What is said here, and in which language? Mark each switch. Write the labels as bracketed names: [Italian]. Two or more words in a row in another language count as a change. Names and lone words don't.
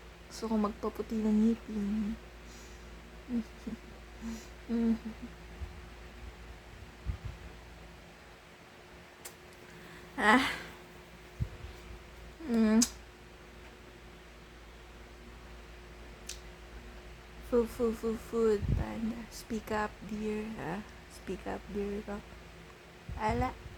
[Filipino] Gusto ko magpaputi ng ngipin. Ah. Food panda. [English] Speak up, dear. Speak up, dear. [Filipino] Ala.